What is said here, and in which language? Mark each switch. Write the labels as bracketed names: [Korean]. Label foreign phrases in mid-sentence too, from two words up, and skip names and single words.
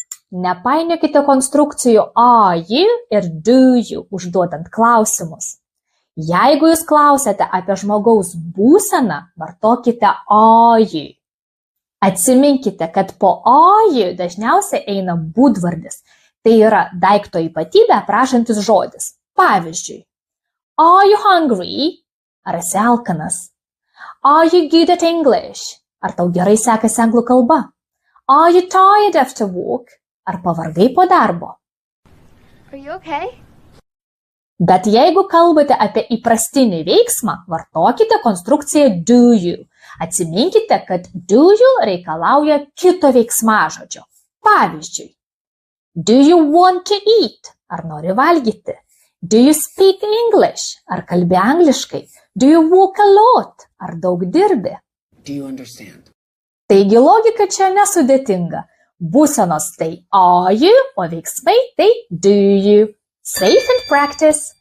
[Lithuanian] Nepainiokite konstrukcijų [English] are you [Lithuanian] ir [English] do you [Lithuanian] užduodant klausimus. Jeigu jūs klausiate apie žmogaus būseną, vartokite [English] are you. [Lithuanian] Atsiminkite, kad po [English] are you [Lithuanian] dažniausiai eina būdvardis. Tai yra daikto ypatybė aprašantis žodis. Pavyzdžiui, [English] are you hungry? [Lithuanian] Ar esi alkanas? [English] Are you good at English? [Lithuanian] Ar tau gerai sekasi anglų kalba? [English] Are you tired after work? [Lithuanian] Ar pavargai po darbo? [English] Are you okay? [Lithuanian] Bet jeigu kalbate apie įprastinį veiksmą, vartokite konstrukciją [English] do you. [Lithuanian] Atsiminkite, kad [English] do you [Lithuanian] reikalauja kito veiksmažodžio. Pavyzdžiui, [English] do you want to eat? [Lithuanian] Ar nori valgyti? [English] Do you speak English? [Lithuanian] Ar kalbi angliškai? [English] Do you walk a lot? [Lithuanian] Ar daug dirbi? [English] Do you understand? [Lithuanian] Taigi logika čia nesudėtinga. Būsenos tai [English] are you, [Lithuanian] o veiksmai tai [English] do you. Safe in practice.